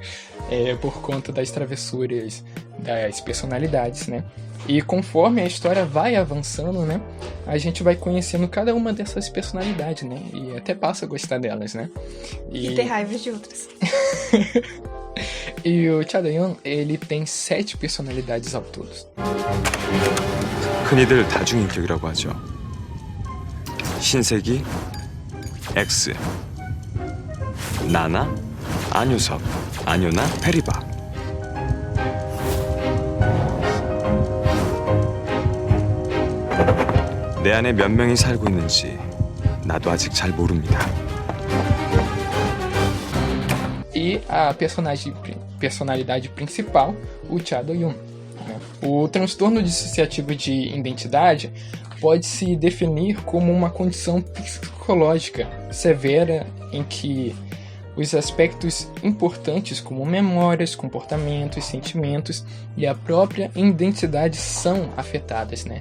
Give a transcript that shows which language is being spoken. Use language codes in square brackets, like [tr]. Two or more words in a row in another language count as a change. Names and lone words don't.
[pt] Por conta das travessuras das personalidades, né? E conforme a história vai avançando, né? A gente vai conhecendo cada uma dessas personalidades, né? E até passa a gostar delas, né? E ter raiva de outras. E o Cha Do-yoon, ele tem 7 personalidades ao todo. [ko] 흔히들 다중인격이라고 하죠. 신세기, X, 나나, 안유섭, 안요나, 페리바. 내 안에 몇 명이 살고 있는지 나도 아직 잘 모릅니다. [pt] E a personalidade principal, o Cha Do-yoon. O transtorno dissociativo de identidade pode se definir como uma condição psicológica severa em que os aspectos importantes como memórias, comportamentos, sentimentos e a própria identidade são afetadas, né?